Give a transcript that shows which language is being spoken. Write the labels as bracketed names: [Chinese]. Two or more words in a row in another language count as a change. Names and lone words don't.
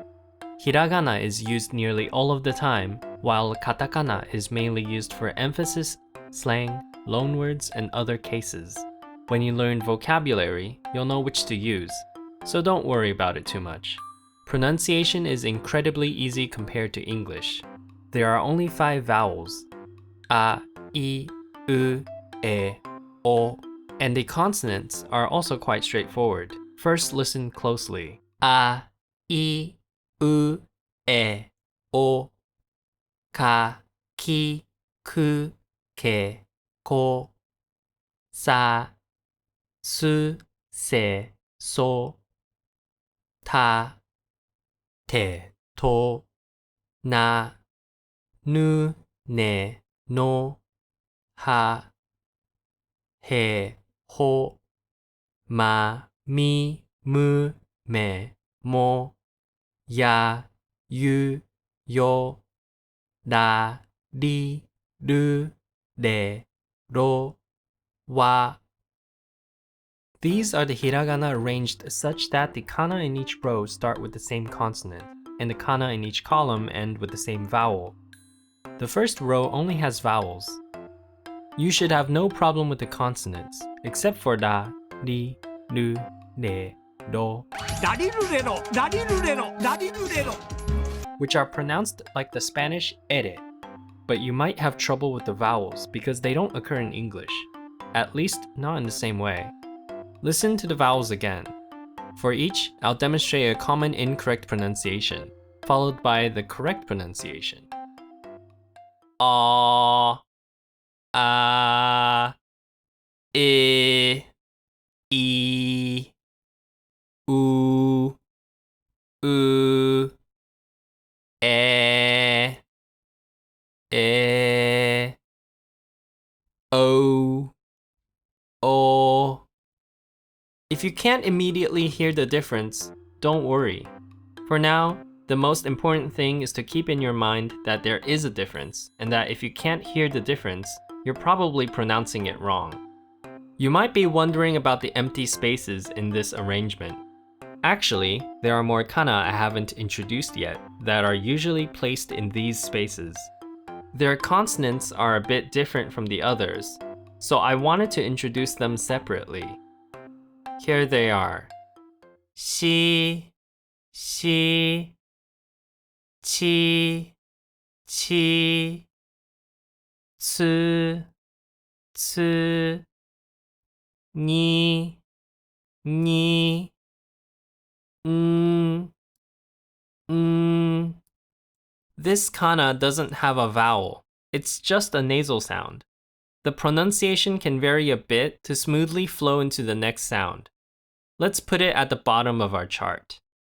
[English] Hiragana is used nearly all of the time, while katakana is mainly used for emphasis, slang, loanwords, and other cases. When you learn vocabulary, you'll know which to use, so don't worry about it too much. Pronunciation is incredibly easy compared to English. There are only 5 vowels, [Japanese] あ、い、う、え、お, [English] and the consonants are also quite straightforward. First, listen closely. [Japanese] あ、い、う、え、お、か、き、く、け, こ, さ、す、せ、そ、た、て, と, な、ぬ、ね、の、は、へ、ほ、ま、み、む、め、も, や、ゆ、よ、だ、ぢ、づ、で、ろ、わ. [English] These are the hiragana arranged such that the kana in each row start with the same consonant, and the kana in each column end with the same vowel. The first row only has vowels. You should have no problem with the consonants, except for [Japanese] だ、ぢ、づ、で, [English] do, which are pronounced like the Spanish ere, but you might have trouble with the vowels because they don't occur in English, at least not in the same way. Listen to the vowels again. For each, I'll demonstrate a common incorrect pronunciation, followed by the correct pronunciation. [Japanese] あ、あ、い、え、う、え、お、お. [English] If you can't immediately hear the difference, don't worry. For now, the most important thing is to keep in your mind that there is a difference, and that if you can't hear the difference, you're probably pronouncing it wrong. You might be wondering about the empty spaces in this arrangement. Actually, there are more kana I haven't introduced yet that are usually placed in these spaces. Their consonants are a bit different from the others, so I wanted to introduce them separately. Here they are. [Japanese] し、し、ち、ち、つ、つ、に、に, [English] This kana doesn't have a vowel. It's just a nasal sound. The pronunciation can vary a bit to smoothly flow into the next sound. Let's put it at the bottom of our chart.